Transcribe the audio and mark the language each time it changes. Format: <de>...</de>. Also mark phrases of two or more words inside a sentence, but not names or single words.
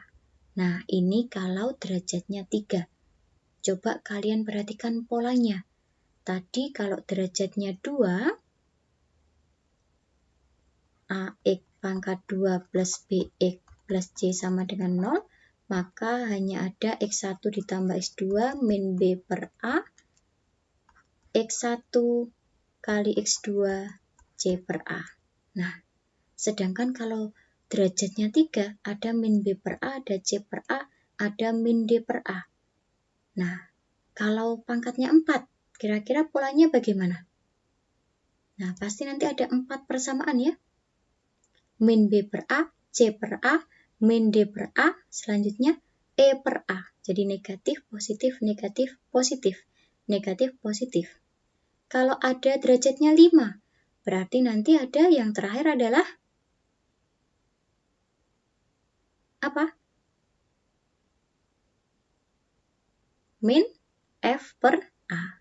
<id>Nah, ini kalau derajatnya 3. Coba kalian perhatikan polanya. Tadi kalau derajatnya 2, AX pangkat 2 plus BX plus C sama dengan 0, maka hanya ada X1 ditambah X2 min B per A, X1 kali X2 C per A. Nah, sedangkan kalau derajatnya 3, ada min B per A, ada C per A, ada min D per A. Nah, kalau pangkatnya 4, kira-kira polanya bagaimana? Nah, pasti nanti ada 4 persamaan ya. Min B per A, C per A, min D per A, selanjutnya E per A. Jadi negatif, positif, negatif, positif, negatif, positif. Kalau ada derajatnya 5, berarti nanti ada yang terakhir adalah apa? Min F per A.</id>